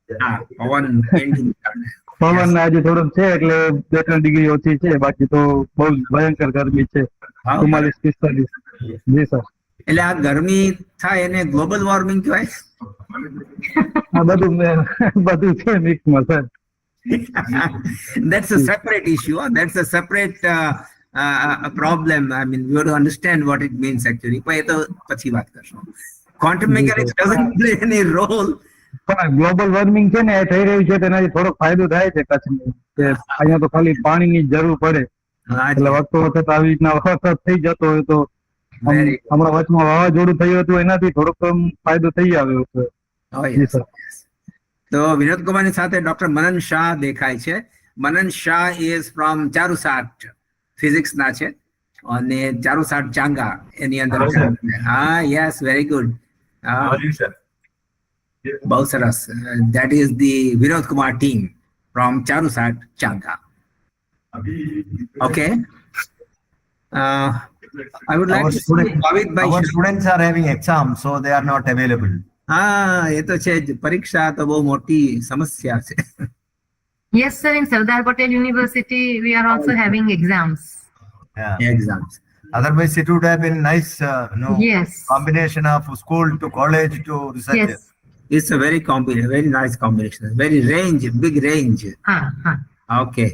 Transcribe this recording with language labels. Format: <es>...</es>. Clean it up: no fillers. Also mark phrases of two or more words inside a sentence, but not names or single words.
<gu>પવન આજે થોડોક છે એટલે 2-3 ડિગ્રી ઓછી છે. બાકી તો બહુ ભયંકર ગરમી છે, 44-45. જી સર. એટલે આ ગરમી થાય એને</gu> <en>global warming</en> <gu>કહેવાય? બધું છે મિક્સમાં સર.</gu> <en>That's a separate issue. That's a separate a problem. I mean, you have to understand what it means actually.</en> <gu>પણ એ તો પછી વાત કરશું.</gu> <en>Quantum mechanics doesn't play any role.</en> <gu>પણ</gu> <en>global warming</en> <gu>છે ને એ થઈ રહ્યું છે, તેનાથી થોડોક ફાયદો થાય છે કચ્છને. અહીંયા તો ખાલી પાણીની જરૂર પડે, એટલે વખતો વખત આવી રીતના વરસાદ થઈ જતો હોય તો હમણાં વચમાં વાવાઝોડું થયું હતું, એનાથી થોડોક ફાયદો થઈ આવ્યો છે. તો વિનોદ કુમારની સાથે ડોક્ટર મનન શાહ દેખાય છે. મનન શાહ</gu> <en>is from</en> <gu>ચારુસાટ, ફિઝિક્સ ના છે અને ચારુસાટ ચાંગા એની અંદર.</gu> <en>Yes, very good.</en> <gu>બહુ સરસ.</gu> <en>That is the Vinod Kumar team from Charusat Changa. ઓકે. I would like to our students are having exams, so they are not available.</en> <gu>એ તો છે જ. પરીક્ષા તો બહુ મોટી સમસ્યા છે.</gu> <en>Yes, sir. In Sardar Patel University, we are also having exams. Exams. Otherwise, it would have been nice, Yes. combination of school to college to research. Yes. It's a very nice combination. Very big range. Okay.</en>